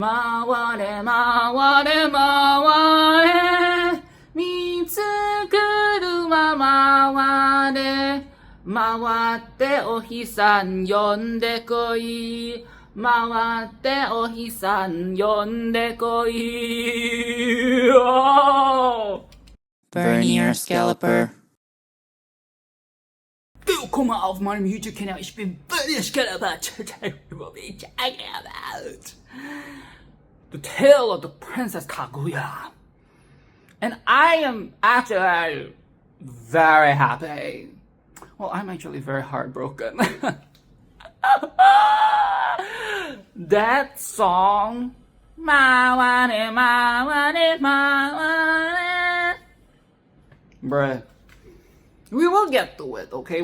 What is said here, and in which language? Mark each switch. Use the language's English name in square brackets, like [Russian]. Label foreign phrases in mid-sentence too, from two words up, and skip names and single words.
[Japanese] 回れ回れ回れ見つくるま回れ回ってお日さん呼んでこい回ってお日さん呼んでこい [German] Vernier Scalper. Willkommen auf meinem YouTube-Kanal, ich bin Vernier Scalper. [English] The Tale of the Princess Kaguya. And I am actually very happy. Well, I'm actually very heartbroken. That song, bruh, we will get to it, okay?